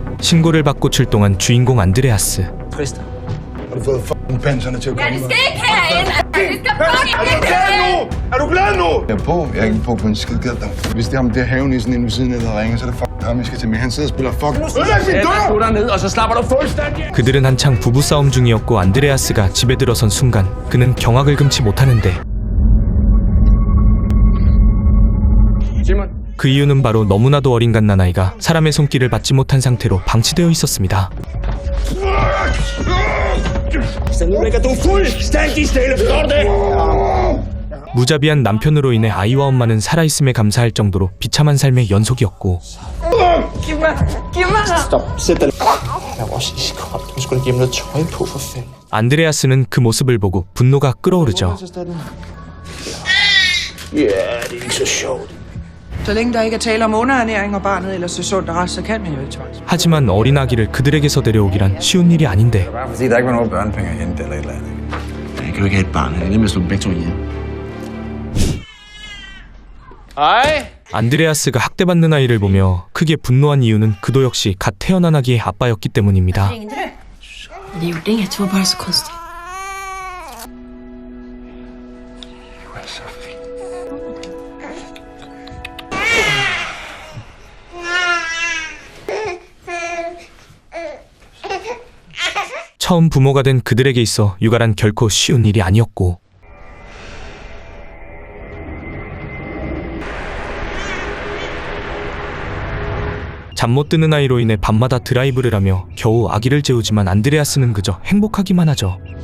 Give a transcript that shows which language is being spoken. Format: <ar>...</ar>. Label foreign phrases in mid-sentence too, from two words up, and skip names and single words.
<ko>신고를 받고 출동한 주인공 안드레아스.</ko> <da>Tristan. Har du fået fucking panserne til at komme? Det skal ikke herind! Det skal fucking ikke herind! Er du glad nu? Jeg er på. Jeg er ikke på en skid gad dig. Hvis det er ham der havenissen inde ved siden af, der ringer, så er det fucking ham, vi skal til med. Han sidder og spiller fucking... Du derned, og så slapper du fuldstændig.</da> <ko>그들은 한창 부부싸움 중이었고 안드레아스가 집에 들어선 순간 그는 경악을 금치 못하는데 Simon. 그 이유는 바로 너무나도 어린 갓난아이가 사람의 손길을 받지 못한 상태로 방치되어 있었습니다.</ko> <da>Så nu ligger du fuldstændig stille, forstår du det?</da> <ko>무자비한 남편으로 인해 아이와 엄마는 살아있음에 감사할 정도로 비참한 삶의 연속이었고</ko> <da>Stop, sæt dig. Jeg var også iskold. Du skulle da gemme noget tøj på, for fanden.</da> <ko>안드레아스는 그 모습을 보고 분노가 끓어오르죠.</ko> <da>Ja, det er ikke så sjovt. Så længe der ikke er tale om underernæring og barnet ellers er sundt og rask, så kan man jo ikke tvangs.</da> <ko>하지만 어린 아기를 그들에게서 데려오기란 쉬운 일이 아닌데</ko> <da>Bare fordi der ikke var nogen børnepenge at hente eller et eller andet. Jeg kan jo ikke have et barn. Det er nemt at slå dem begge to ihjel. Hej.</da> <ko>안드레아스가 학대받는 아이를 보며 크게 분노한 이유는 그도 역시 갓 태어난 아기의 아빠였기 때문입니다.</ko> <sv>Ringde du? Det gjorde inget. Det var bare så konstigt.</sv> <ko>처음 부모가 된 그들에게 있어 육아란 결코 쉬운 일이 아니었고 잠 못 드는 아이로 인해 밤마다 드라이브를 하며 겨우 아기를 재우지만 안드레아스는 그저 행복하기만 하죠.</ko>